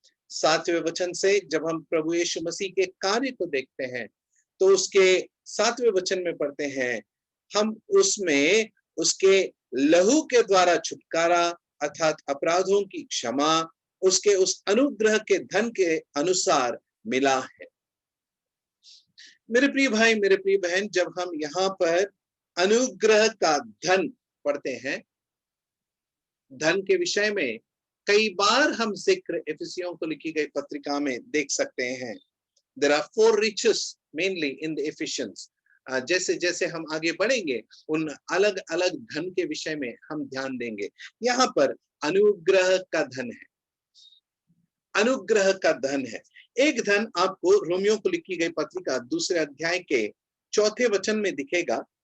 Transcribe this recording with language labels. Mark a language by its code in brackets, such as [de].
[hi] 7वें वचन से जब हम प्रभु यीशु मसीह के कार्य को देखते हैं तो उसके 7वें वचन में पढ़ते हैं, हम उसमें उसके लहू के द्वारा छुटकारा अर्थात अपराधों की क्षमा उसके उस अनुग्रह के धन के अनुसार मिला है। मेरे प्रिय भाई, मेरे प्रिय बहन, जब हम यहाँ पर अनुग्रह का धन पढ़ते हैं, धन के विषय में कई बार हम जिक्र इफिसियों को लिखी गई पत्रिका में देख सकते हैं। [en] There are 4 riches mainly in the Ephesians. [hi] जैसे जैसे हम आगे बढ़ेंगे उन अलग अलग धन के विषय में हम ध्यान देंगे। यहाँ पर अनुग्रह का धन है, अनुग्रह का धन है। एक धन आपको रोमियो को लिखी गई पत्रिका 2 अध्याय के 4 वचन में दिखेगा।